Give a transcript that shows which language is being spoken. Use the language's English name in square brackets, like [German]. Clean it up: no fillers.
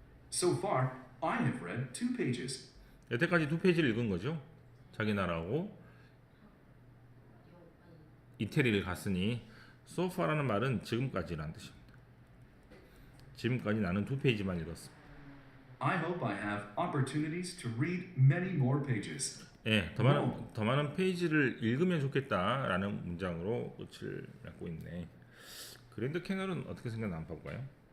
[English] So far, I have read 2 pages. [Korean] 여태까지 2페이지를 읽은 거죠. 자기 나라하고 이태리를 갔으니 [English] so far [Korean] 라는 말은 지금까지라는 뜻입니다. 지금까지 나는 2페이지만 읽었습니다. [English] I hope I have opportunities to read many more pages. [Korean] 예, 더 많은 페이지를 읽으면 좋겠다라는 문장으로 끝을 맺고 있네. 그랜드 캐널은 어떻게 생겼나 한번 봐볼까요?